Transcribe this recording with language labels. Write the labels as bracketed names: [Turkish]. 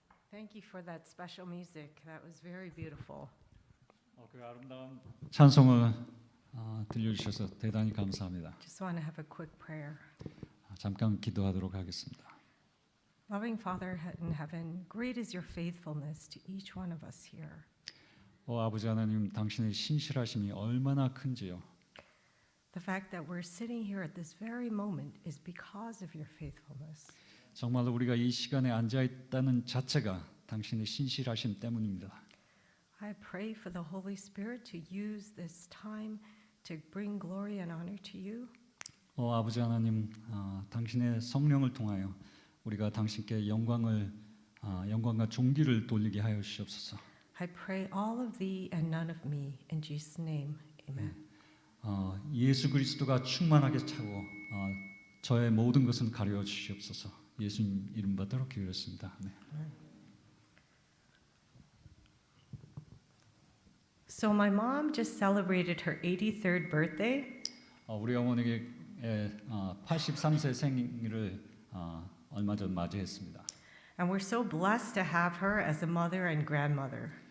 [English] Thank you for that special music. That was very beautiful. [Korean] 그 아름다운 찬송을 들려주셔서 대단히 감사합니다. [English] Just want to have a quick prayer. [Korean] 잠깐 기도하도록 하겠습니다. [English] Loving Father in heaven, great is your faithfulness to each one of us here. [Korean] 아버지 하나님, 당신의 신실하심이 얼마나 큰지요. [English] The fact that we're sitting here at this very moment is because of your faithfulness. [Korean] 정말 우리가 이 시간에 앉아 있다는 자체가 당신의 신실하심 때문입니다. [English] I pray for the Holy Spirit to use this time to bring glory and honor to you. [Korean] 아버지 하나님, 당신의 성령을 통하여 우리가 당신께 영광과 존귀를 돌리게 하여 주시옵소서. [English] I pray all of thee and none of me in Jesus' name. Amen. [Korean] 예수 그리스도가 충만하게 차고 저의 모든 것은 가려 주시옵소서. 예수님 이름 받도록 기울였습니다. 네. [English] So my mom just celebrated her 83rd birthday. [Korean] 우리 어머니의 83세 생일을 얼마 전 맞이했습니다. [English] And we're so blessed to have her as a mother and grandmother.